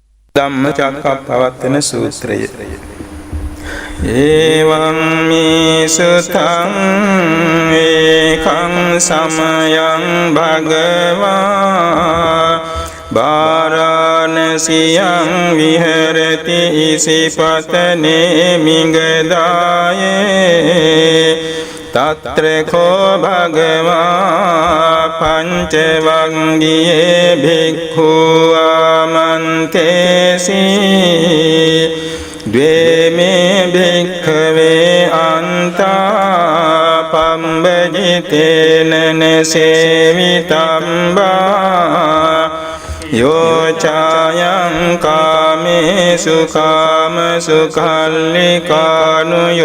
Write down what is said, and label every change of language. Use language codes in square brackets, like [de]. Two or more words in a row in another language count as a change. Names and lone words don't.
[pi] ධම්මචක්කප්පවත්තන සූත්‍රය. එවං මේ සුතං ඒකං සමයං භගවා වාරාණසියං විහෙරති ඉසිපතනේ මිගදායේ තත්‍ර කෝ භගවා පංචවංගියේ භික්ඛු ආමන්තේසි ද්වේමේ භික්ඛවේ අන්තා පම්බජිතේන නසේවිතම්බා යෝ චායං කාමේසු කාමසුඛල්ලිකානු